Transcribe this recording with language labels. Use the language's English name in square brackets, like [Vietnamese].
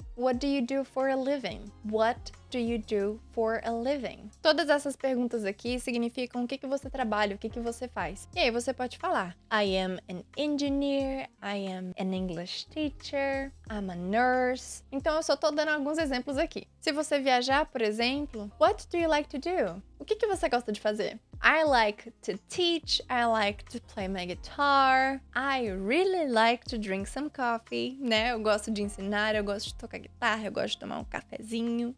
[English] What do you do for a living? What do you do for a living? [Portuguese] Todas essas perguntas aqui significam o que você trabalha, o que você faz. E aí você pode falar [English] I am an engineer, I am an English teacher, I'm a nurse. [Portuguese] Então eu só tô dando alguns exemplos aqui. Se você viajar, por exemplo, [English] what do you like to do? [Portuguese] O que você gosta de fazer? [English] I like to teach, I like to play my guitar, I really like to drink some coffee, né? [Portuguese] Eu gosto de ensinar, eu gosto de tocar guitarra, eu gosto de tomar um cafezinho.